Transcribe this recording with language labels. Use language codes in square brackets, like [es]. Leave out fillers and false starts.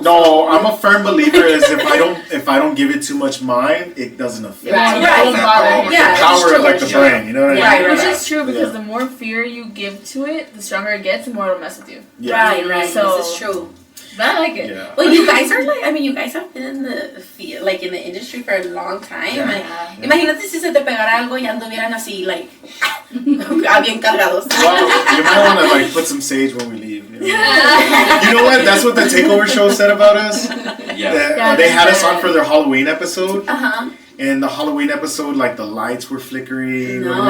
[en] No, I'm a firm believer is if I don't give it too much mind, it doesn't affect. Right. Yeah, the power of like the brain, you know what I mean? Which is true because the more fear you give to it, the stronger it gets, the more it'll mess with you. Right. So, this is true. But I like it. Yeah. Well, you guys are like, I mean, you guys have been in the field, like in the industry for a long time. Yeah. [es] Imagínate si se te pegara algo y anduvieran así, [en] like, [es] bien cargados. [en] Well, you might want to like put some sage when we leave. You know what? That's what the Takeover show said about us. Yeah. They had us on for their Halloween episode. And the Halloween episode, like the lights were flickering.